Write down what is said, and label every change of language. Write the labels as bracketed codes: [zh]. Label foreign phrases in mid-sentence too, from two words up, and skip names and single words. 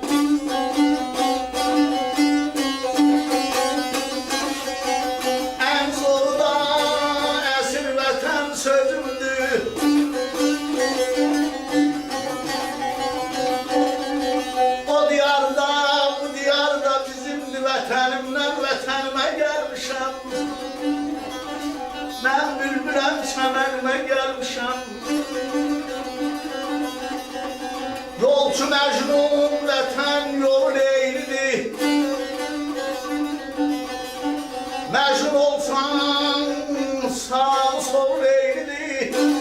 [tr] En zoru da esir vatan sözümdü. O diyarda, bu diyarda bizimdi, vatanımdan vatanıma gelmişim. [az] Ben bülbülem çəmənimə gəlmişəm. Yolçu Məcnun vətən yolu Leylidir. Məcnun olsan sağ sol Leylidir.